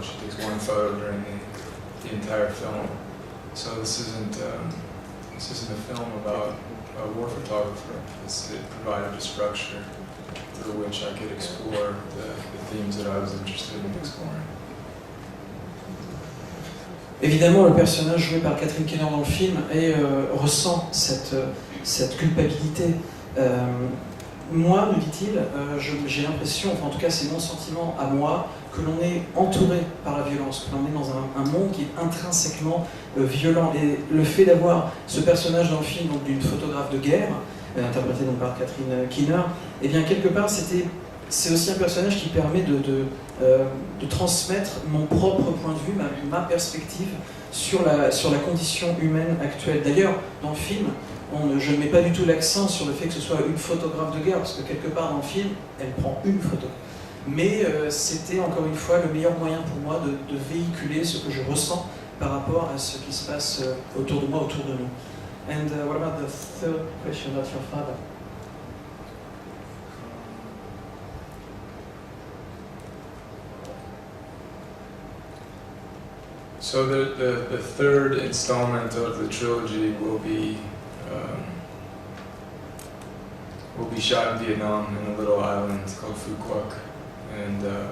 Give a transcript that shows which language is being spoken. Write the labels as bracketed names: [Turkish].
[English] She takes one photo during the entire film. So this isn't a film about a war photographer. It provided a structure through which I could explore the themes that I was interested in exploring. [French] Évidemment, le personnage joué par Catherine Keener dans le film ressent cette culpabilité. Moi, me dit-il, j'ai l'impression, enfin en tout cas c'est mon sentiment à moi, que l'on est entouré par la violence, que l'on est dans un monde qui est intrinsèquement violent. Et le fait d'avoir ce personnage dans le film, donc d'une photographe de guerre, interprétée donc par Catherine Keener, eh bien quelque part c'est aussi un personnage qui permet de transmettre mon propre point de vue, ma perspective sur la condition humaine actuelle. D'ailleurs, dans le film, je ne mets pas du tout l'accent sur le fait que ce soit une photographe de guerre, parce que quelque part dans le film, elle prend une photo. Mais c'était encore une fois le meilleur moyen pour moi de véhiculer ce que je ressens par rapport à ce qui se passe autour de moi, autour de nous. [English] And what about the third question of your father? So the third installment of the trilogy will be shot in Vietnam in a little island called Phu Quoc, and